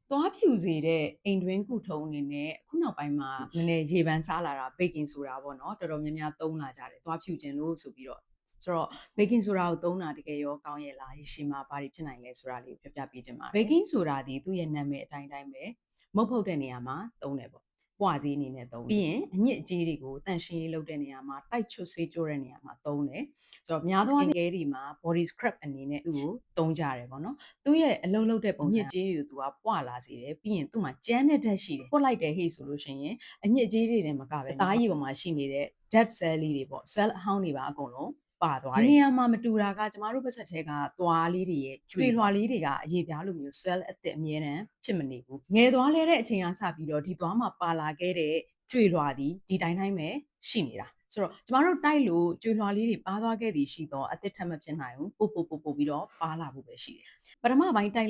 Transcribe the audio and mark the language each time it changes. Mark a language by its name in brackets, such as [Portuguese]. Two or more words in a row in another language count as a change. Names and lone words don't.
[Burmese] သွားဖြူစေတဲ့အိမ်တွင်းကုထုံးအနေနဲ့အခုနောက်ပိုင်းမှာနည်းနည်းရေပန်းစားလာတာ [English] baking soda [Burmese] ပေါ့နော်တော်တော်များများသုံးလာကြတယ်သွားဖြူခြင်းလို့ဆိုပြီးတော့ဆိုတော့ [English] baking soda [Burmese] ကိုသုံးတာတကယ်ရောကောင်းရဲ့လားရှေ့မှာဘာတွေဖြစ်နိုင်လဲဆိုတာလေးကိုပြောပြပေးခြင်းပါတယ် [English] baking soda [Burmese] ဒီသူ့ရဲ့နာမည်အတိုင်းတိုင်းပဲမုတ်ဖုတ်တဲ့နေရာမှာသုံးတယ်ပေါ့ပွားစေးအနေနဲ့သုံးပြီးရင်အညစ်အကြေးတွေကိုတန့်ရှင်းရေးလုပ်တဲ့နေရာ မှာတိုက်ချွတ်ဆေးကြိုးတဲ့နေရာမှာသုံးတယ်ဆိုတော့များသောအားဖြင့် [English] skin care [Burmese] တွေမှာ [English] body scrub [Burmese] အနေနဲ့သူ့ကိုသုံးကြတယ်ပေါ့နော်သူ့ရဲ့အလုံးလုံးတဲ့ပုံစံအညစ်အကြေးတွေကိုသူကပွာလာစေတယ်ပြီးရင်သူ့မှာကြမ်းတဲ့ဓာတ်ရှိတယ်ပွတ်လိုက်တယ်ဟေ့ဆိုလို့ရှိရင်အညစ်အကြေးတွေနဲ့မကပဲအသားရည်ပေါ်မှာရှိနေတဲ့ [English] dead cell [Burmese] လေးတွေပေါ့ cell အဟောင်းတွေပါအကုန်လုံးပါသွားတယ်ဒီနေရာမှာမတူတာကကျမတို့ပါစက်ထဲကသွားလေးတွေရဲ့ကျွေလွှာလေးတွေကအရေးပြားလိုမျိုး cell အသစ်အမြဲတမ်းဖြစ်မနေဘူးငယ်သွားလဲတဲ့အချိန်ကစပြီးတော့ဒီသွားမှာပါလာခဲ့တဲ့ ကျွေလွှာဒီတိုင်းတိုင်းပဲရှိနေတာဆိုတော့ကျမတို့တိုက်လို့ကျွေလွှာလေးတွေပါသွားခဲ့သည်ရှိတော့အသစ်ထပ်မဖြစ်နိုင်ဘူးပို့ပြီးတော့ပါလာဖို့ပဲရှိတယ်ပထမပိုင်းတိုက်